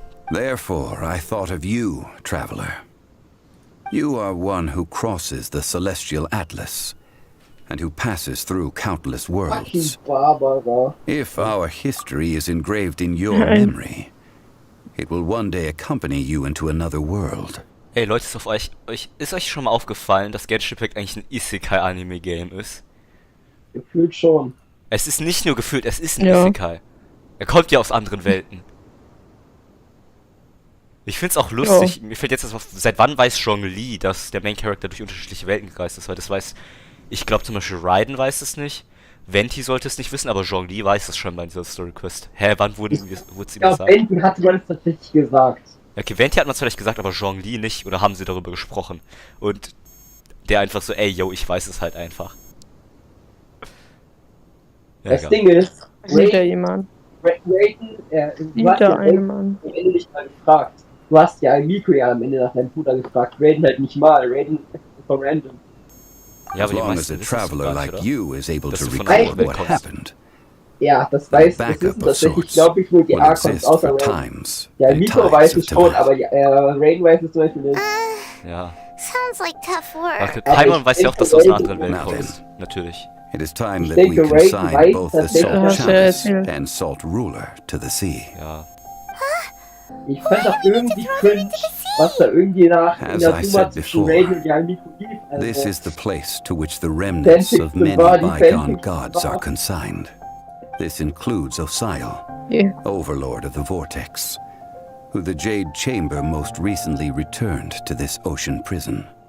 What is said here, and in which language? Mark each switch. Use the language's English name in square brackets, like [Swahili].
[English] Therefore, I thought of you, traveler. You are one who crosses the celestial atlas, and who passes through countless worlds. If our history is engraved in your memory, it will one day accompany you into another world. [German] Ey Leute, ist euch schon mal aufgefallen, dass Genshin Impact eigentlich ein Isekai-Anime-Game ist? Gefühlt schon. Es ist nicht nur gefühlt, es ist ein Isekai. Er kommt ja aus anderen Welten. Ich find's auch lustig, mir fällt jetzt das auf, seit wann weiß Zhongli, dass der Main Character durch unterschiedliche Welten gereist ist, weil das weiß, ich glaube zum Beispiel Raiden weiß es nicht, Venti sollte es nicht wissen, aber Zhongli weiß es schon bei dieser Story Quest. Hä, wann wurde sie gesagt? Ja, Venti hatte man es tatsächlich gesagt. Okay, Venti hat man es vielleicht gesagt, aber Zhongli nicht, oder haben sie darüber gesprochen? Und der einfach so, ey, yo, ich weiß es halt einfach. Ja, das Ding ist, sieht da jemand? Raiden, du hast ja am Ende nicht mal gefragt. Du hast ja Miko ja am Ende nach deinem Bruder gefragt. Raiden halt nicht mal. Raiden ist so random. Ja, aber [English] as long as a traveler like you is able to recall what happened. [German] Ja, das weiß ich. Das ist tatsächlich, glaube ich, nur die Archons außer Raiden. Ja, Miko weiß es schon, aber Raiden weiß es zum Beispiel nicht. Ja. [English] Sounds like tough work. [German] Paimon weiß ja auch, dass du aus einer anderen Welt kommst. Natürlich. [English] It is time that we consign both the Salt Chalice and Salt Ruler to the sea. [German] Ja. Ich fand das irgendwie cringe, was da irgendwie nach Inazuma zwischen Raiden und Yamiko lief. [English] This is the place to which the remnants of many bygone gods are consigned. This includes Osial, Overlord of the Vortex, who the Jade Chamber most recently returned to this ocean prison.